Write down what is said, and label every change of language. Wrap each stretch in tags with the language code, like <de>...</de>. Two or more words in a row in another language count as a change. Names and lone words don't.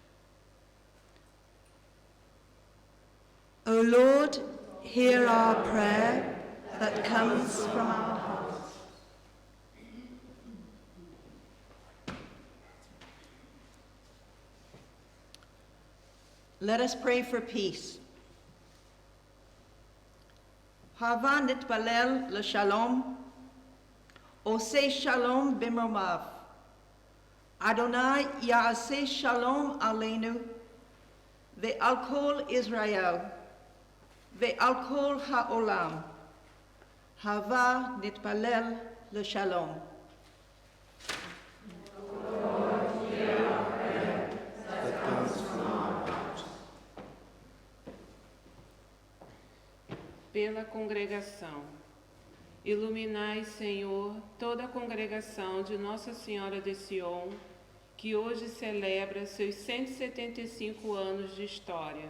<en>O Lord, hear our prayer that comes from our hearts. Let us pray for peace.</en> <he>הבה נתפלל לשלום, עושה שלום במרומיו. אדוני יעשה שלום עלינו, ועל כל ישראל, ועל כל העולם. הבה נתפלל לשלום.</he> <pt>Pela congregação. Iluminai, Senhor, toda a congregação de Nossa Senhora de Sion, que hoje celebra seus 175 anos de história.</pt>